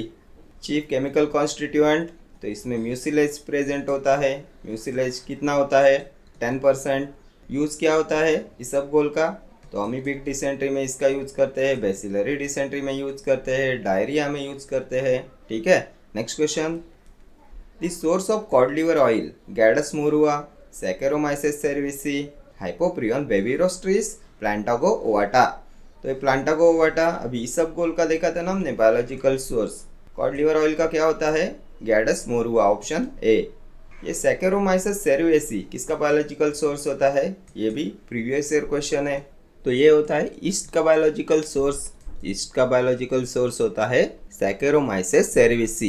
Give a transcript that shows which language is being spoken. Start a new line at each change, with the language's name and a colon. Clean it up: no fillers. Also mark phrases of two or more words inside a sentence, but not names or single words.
English: chief chemical constituent,
Hindi: तो इसमें
English: mucilage present
Hindi: होता है, म्यूसिलेज कितना होता है 10%। यूज़ क्या होता है इसबगोल का, तो
English: amoebic dysentery
Hindi: में इसका यूज करते हैं,
English: bacillary dysentery
Hindi: में यूज करते हैं, डायरिया में यूज करते हैं। ठीक है,
English: next question, the source of cod liver oil, गैडस मोरुआ, सैकेरोमाइसिस सेरेविसी, हाइपोप्रियन बेबिरोस्ट्रिस, प्लांटागो ओवाटा।
Hindi: तो ये प्लांटागो ओवाटा अभी इसबगोल का देखा था ना हमने
English: biological source, cod liver oil
Hindi: का क्या होता है गैडस मोरुआ,
English: option A.
Hindi: ये सैकेरोमाइसिस सेरेविसी किसका
English: biological source
Hindi: होता है, ये भी
English: previous year question
Hindi: है। तो ये होता है ईस्ट का
English: biological source,
Hindi: ईस्ट का
English: biological source
Hindi: होता है सैकेरोमाइसिस सेरेविसी।